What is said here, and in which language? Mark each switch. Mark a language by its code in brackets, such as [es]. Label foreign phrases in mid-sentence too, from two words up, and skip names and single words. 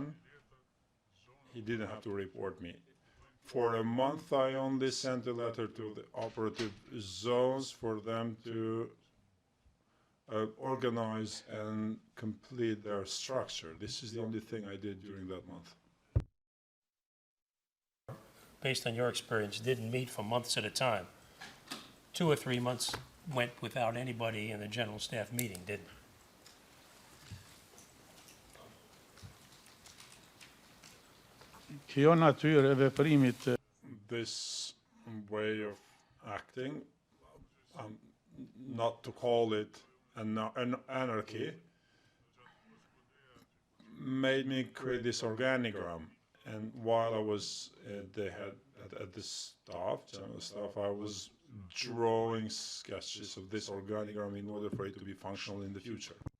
[en] He didn't have to report me. For a month, I only sent a letter to the operative zones for them to organize and complete their structure. This is the only thing I did during that month. Based on your experience, didn't meet for months at a time. 2 or 3 months went without anybody in the general staff meeting, didn't it? [sq] Kjo natyrë e veprimit [en] This way of acting, not to call it an anarchy, made me create this organigram. And while I was at the head at the general staff, I was drawing sketches of this organigram in order for it to be functional in the future.